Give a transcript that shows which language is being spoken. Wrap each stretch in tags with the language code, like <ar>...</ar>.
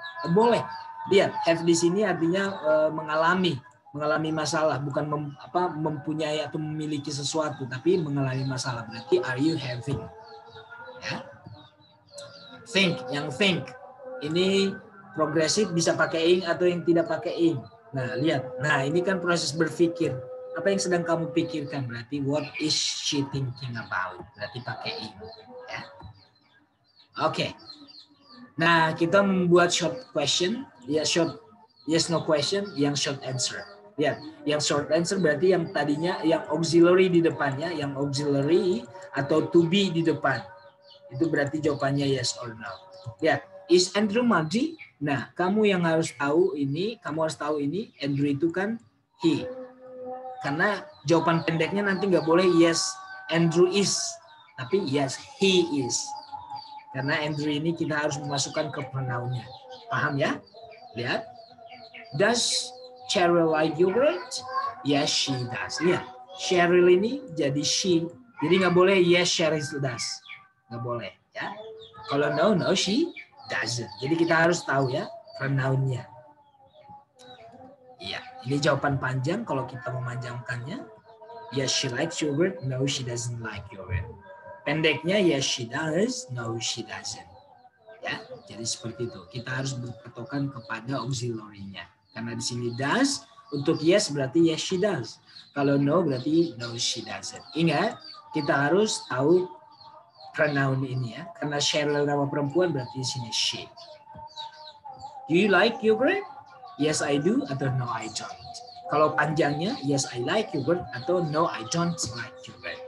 <id>Boleh. Lihat have di sini artinya mengalami masalah, bukan mempunyai atau memiliki sesuatu, tapi mengalami masalah. Berarti</id> <en>are you having?</en> <id>Ya. Think, yang think ini progresif bisa pakai ing atau yang tidak pakai ing. Nah, lihat. Nah, ini kan proses berpikir. Apa yang sedang kamu pikirkan? Berarti</id> <en>what is she thinking about?</en> <id>Berarti pakai ing. Ya. Oke. Nah, kita membuat</id> <en>short question, ya short yes no question, yang short answer.</en> <id>Lihat, yang short answer berarti yang tadinya yang auxiliary di depannya, yang auxiliary atau to be di depan. Itu berarti jawabannya yes or no. Ya,</id> <en>is Andrew muddy?</en> <id>Nah, kamu yang harus tahu ini, Andrew itu kan he. Karena jawaban pendeknya nanti nggak boleh</id> <en>yes, Andrew is.</en> <id>Tapi</id> <en>yes, he is.</en> <id>Karena Andrew ini kita harus memasukkan ke pronounnya. Paham ya? Lihat.</id> <en>Does Cheryl like yogurt? Yes, she does.</en> <id>Lihat.</id> <en>Cheryl</en> <id>ini jadi</id> <en>she.</en> <id>Jadi nggak boleh</id> <en>yes, Cheryl does.</en> <id>Nggak boleh. Ya. Kalau</id> <en>no, she doesn't.</en> <id>Jadi kita harus tahu ya pronounnya. Iya. Ini jawaban panjang. Kalau kita memanjangkannya.</id> <en>Yes, she likes yogurt. No, she doesn't like yogurt.</en> <id>Pendeknya</id> <en>yes, she does. No, she doesn't.</en> <id>Ya, jadi seperti itu. Kita harus berpatokan kepada auxiliary-nya. Karena di sini does, untuk yes berarti</id> <en>yes she does.</en> <id>Kalau</id> <en>no</en> <id>berarti</id> <en>no she doesn't.</en> <id>Ingat, kita harus tahu pronoun ini ya. Karena Cheryl nama perempuan berarti di sini she.</id> <en>Do you like yogurt? Yes I do</en> <id>atau</id> <en>no I don't.</en> <id>Kalau panjangnya</id> <en>yes I like yogurt atau no I don't like yogurt.</en>